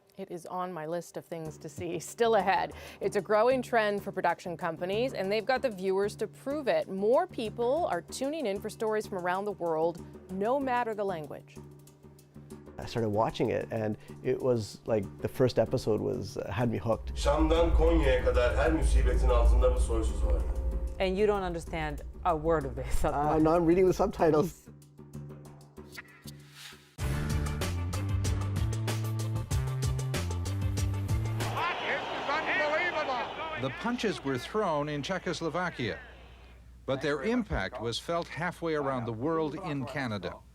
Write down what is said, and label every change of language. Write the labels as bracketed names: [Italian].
[English] It is on my list of things to see still ahead. It's a growing trend for production companies, and they've got the viewers to prove it. More people are tuning in for stories from around the world, no matter the language. I started watching it, and it was like the first episode had me hooked. [Turkish] Şam'dan Konya'ya kadar her musibetin altında bu soysuz var. [English] And you don't understand a word of this. No, I'm reading the subtitles. The punches were thrown in Czechoslovakia, but their impact was felt halfway around the world in Canada.